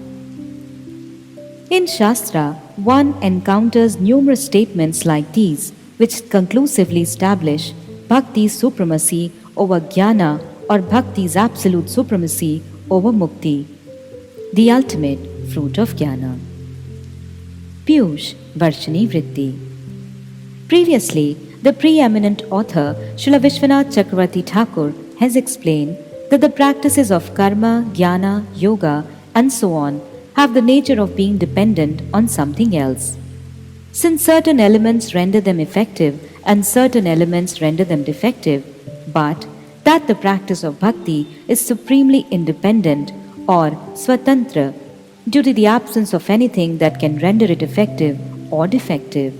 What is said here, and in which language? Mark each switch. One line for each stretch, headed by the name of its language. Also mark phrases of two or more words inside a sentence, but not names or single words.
English: In Shastra, one encounters numerous statements like these, which conclusively establish bhakti's supremacy over jnana or bhakti's absolute supremacy over mukti, the ultimate fruit of jnana. Pīyūṣa-varṣiṇī-vṛtti. Previously, the preeminent author Śrīla Viśvanātha Cakravartī Ṭhākura has explained that the practices of karma, jnana, yoga, and so on have the nature of being dependent on something else. Since certain elements render them effective and certain elements render them defective, but that the practice of bhakti is supremely independent or swatantra due to the absence of anything that can render it effective or defective.